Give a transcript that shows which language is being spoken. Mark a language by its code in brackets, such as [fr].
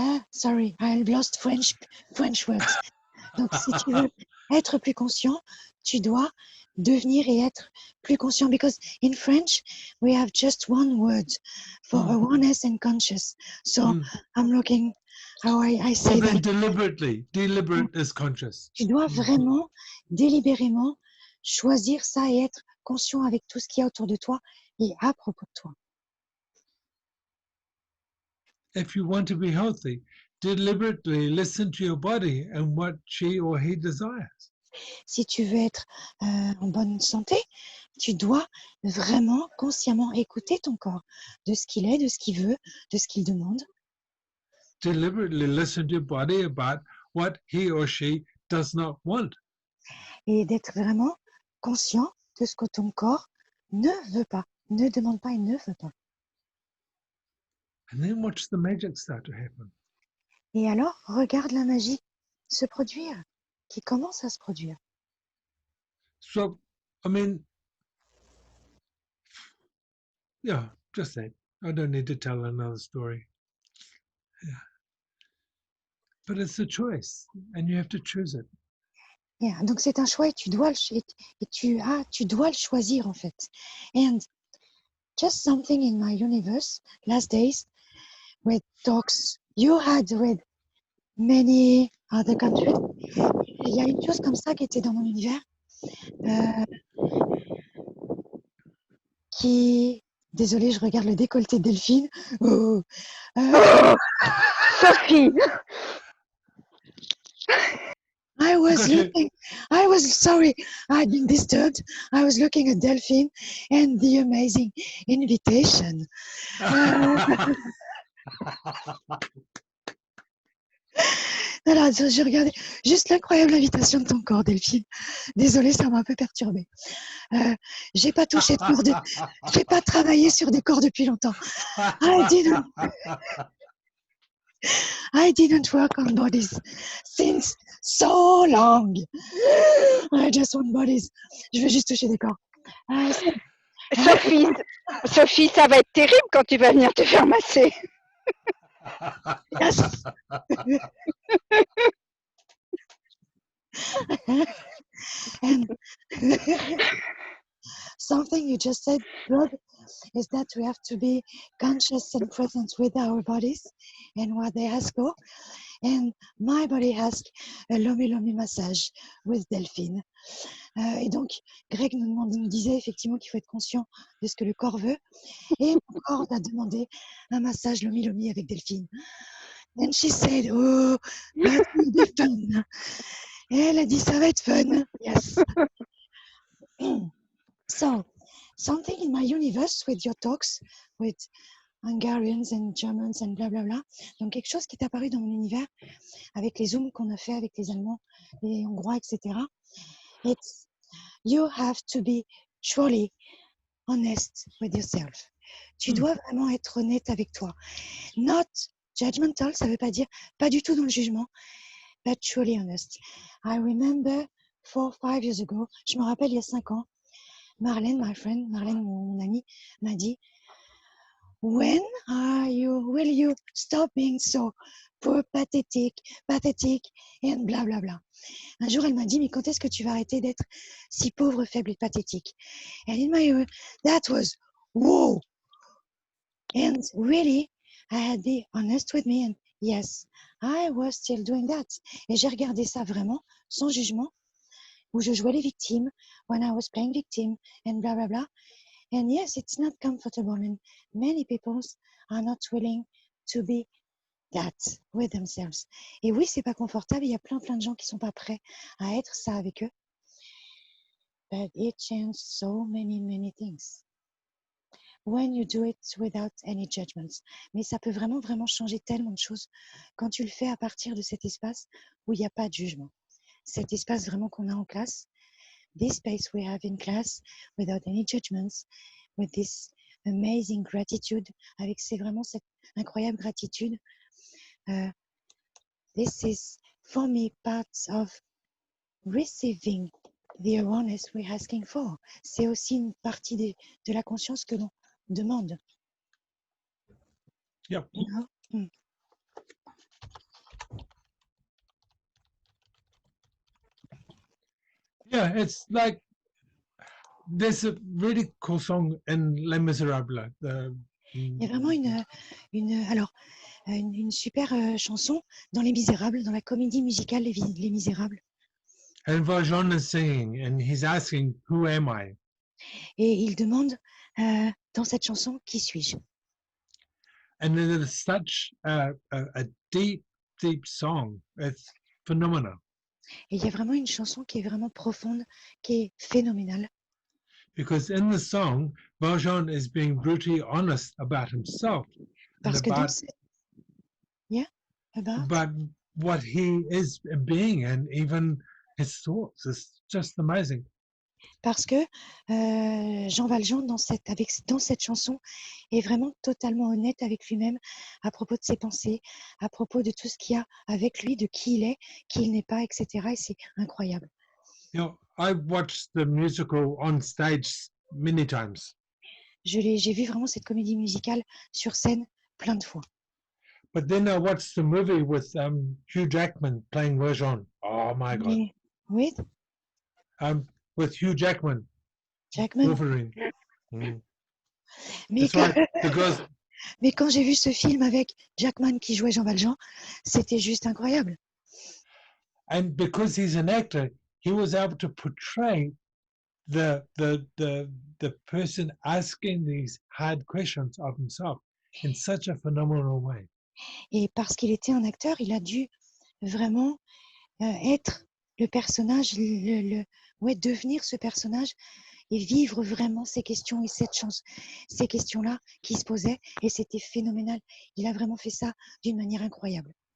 [en] Sorry, I lost French words. [fr] Donc, si tu veux être plus conscient, tu dois devenir et être plus conscient. [en] Because in French, we have just one word for awareness and conscious. So, I'm looking how I say Well, then that. deliberate is conscious. [fr] Tu dois vraiment, délibérément, choisir ça et être conscient avec tout ce qu'il y a autour de toi et à propos de toi. [en] If you want to be healthy, deliberately listen to your body and what she or he desires. [fr] Si tu veux être en bonne santé, tu dois vraiment consciemment écouter ton corps, de ce qu'il est, de ce qu'il veut, de ce qu'il demande. [en] Deliberately listen to your body about what he or she does not want. [fr] Et d'être vraiment conscient de ce que ton corps ne veut pas, ne demande pas et ne veut pas. [en] And then watch the magic start to happen. [fr] Et alors, regarde la magie se produire, qui commence à se produire. [en] So, I mean, yeah, just that. I don't need to tell another story. Yeah. But it's a choice, and you have to choose it. [fr] Yeah, donc c'est un choix et tu dois tu dois le choisir en fait. [en] And just something in my universe last days with talks you had with many other countries. [fr] Il y a une chose comme ça qui était dans mon univers qui... Désolée, je regarde le décolleté de Delphine. Sophie, [en] I was sorry, I'd been disturbed. I was looking at Delphine and the amazing invitation. [fr] Alors, j'ai regardé juste l'incroyable invitation de ton corps, Delphine. Désolée, ça m'a un peu perturbée. J'ai pas touché de corps j'ai pas travaillé sur des corps depuis longtemps. [en] I didn't work on bodies since so long. I just want bodies. [fr] Je veux juste toucher des corps. Sophie, ça va être terrible quand tu vas venir te faire masser. [en] Yes. And something you just said, Rod, is that we have to be conscious and present with our bodies and what they ask for. And my body asked a Lomi Lomi massage with Delphine. [fr] Et donc, Greg nous disait effectivement qu'il faut être conscient de ce que le corps veut. Et mon corps a demandé un massage Lomi Lomi avec Delphine. [en] And she said, oh, that will be fun. [fr] Et elle a dit, ça va être fun. [en] Yes. So, something in my universe with your talks with Hungarians and Germans and bla bla bla. [fr] Donc, quelque chose qui est apparu dans mon univers avec les Zooms qu'on a fait avec les Allemands, les Hongrois, etc. [en] It's you have to be truly honest with yourself. [fr] Tu dois vraiment être honnête avec toi. [en] Not judgmental, [fr] ça veut pas dire pas du tout dans le jugement, [en] but truly honest. I remember 4 or 5 years ago, [fr] je me rappelle il y a 5 ans, [en] Marlène, [fr] mon amie, m'a dit [en] when will you stop being so poor, pathetic, and bla bla bla. [fr] Un jour, elle m'a dit, mais quand est-ce que tu vas arrêter d'être si pauvre, faible et pathétique? [en] And in my ear, that was, whoa! And really, I had to be honest with me, and yes, I was still doing that. [fr] Et j'ai regardé ça vraiment, sans jugement, où je jouais les victimes, [en] when I was playing victim, [fr] and bla bla bla. [en] And yes, it's not comfortable, and many people are not willing to be that with themselves. [fr] Et oui, c'est pas confortable. Il y a plein de gens qui sont pas prêts à être ça avec eux. [en] But it changes so many things. When you do it without any judgments. [fr] Mais ça peut vraiment changer tellement de choses quand tu le fais à partir de cet espace où il n'y a pas de jugement. Cet espace vraiment qu'on a en classe. [en] This space we have in class without any judgments, with this amazing gratitude, [fr] avec vraiment cette incroyable gratitude. [en] This is for me part of receiving the awareness we're asking for. [fr] C'est aussi une partie de la conscience que l'on demande. [en] Yep. You know? Yeah, it's like there's a really cool song in Les Miserables. [fr] Il y a vraiment une super chanson dans Les Misérables, dans la comédie musicale Les Misérables. [en] And Valjean is singing, and he's asking, "Who am I?" Et il demande dans cette chanson, qui suis-je? And it is such a deep song. It's phenomenal. [fr] Et il y a vraiment une chanson qui est vraiment profonde, qui est phénoménale. [en] Because in the song, Valjean is being brutally honest about himself [fr] Parce [en] and [fr] que [en] about, about what he is being, and even his thoughts. It's just amazing. [fr] Parce que Jean Valjean, dans cette chanson, est vraiment totalement honnête avec lui-même à propos de ses pensées, à propos de tout ce qu'il y a avec lui, de qui il est, qui il n'est pas, etc. Et c'est incroyable. [en] You know, I watched the musical on stage many times. [fr] J'ai vu vraiment cette comédie musicale sur scène plein de fois. [en] But then I watched the movie with Hugh Jackman playing Valjean. Oh my God. With With Hugh Jackman, Wolverine. Mm. [fr] Mais, mais quand j'ai vu ce film avec Jackman qui jouait Jean Valjean, c'était juste incroyable. [en] And because he's an actor, he was able to portray the person asking these hard questions of himself in such a phenomenal way. [fr] Et parce qu'il était un acteur, il a dû vraiment être le personnage, devenir ce personnage et vivre vraiment ces questions et ces questions-là qui se posaient, et c'était phénoménal. Il a vraiment fait ça d'une manière incroyable.